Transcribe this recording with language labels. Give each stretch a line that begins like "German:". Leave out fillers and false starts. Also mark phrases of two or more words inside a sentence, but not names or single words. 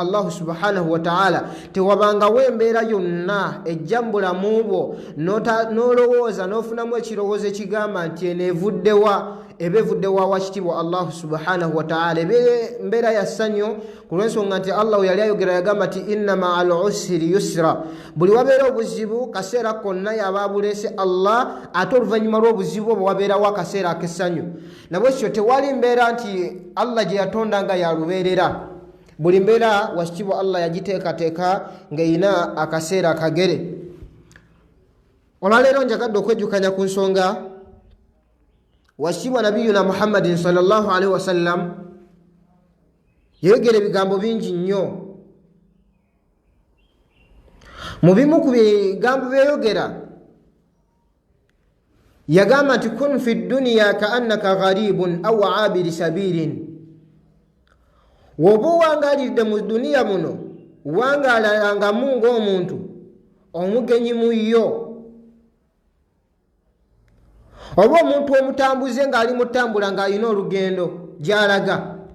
Arabic: الله سبحانه وتعالى
Ganda: tewabangawo embeera yonna ejjambulamu bwo n'olowooza n'ofunamu ekirowoozo ekigamba nti ebevuddewa wakitibwa
Arabic: الله سبحانه وتعالى
Ganda: embeera ya ssanyu ku lw'ensonga nti Allah yali ayogera yagamba nti
Arabic: إن مع العسر يسرا
Ganda: buli wabeera obuzibu kaseera konna yaba abuleese Allah ate oluvannyuma lw'obuzibu obwo wabeerawo akaseera ak'essanyu nabwekyo tewali mbeera nti Allah gye yatonda nga yalubeerera buli mbeera wakitibwa Allah yagiteekateeka ng'eyina akaseera akagere olwaleero njagadde okwejjukanya ku nsonga wasibwa nabiyuna Muhammadin
Arabic: صلى الله عليه وسلم
Ganda: yegera ebigambo bingi nnyo mu bimu ku bigambo byeyogera yagamba nti
Arabic: كن في الدنيا كأنك غريب أو عابر سبيل
Ganda: woba wangalidde mu duniya muno wangalangamu ng'omuntu omugenyi mu yo oba omuntu omutambuze ng'ali mutambula ng'alina olugendo gy'alaga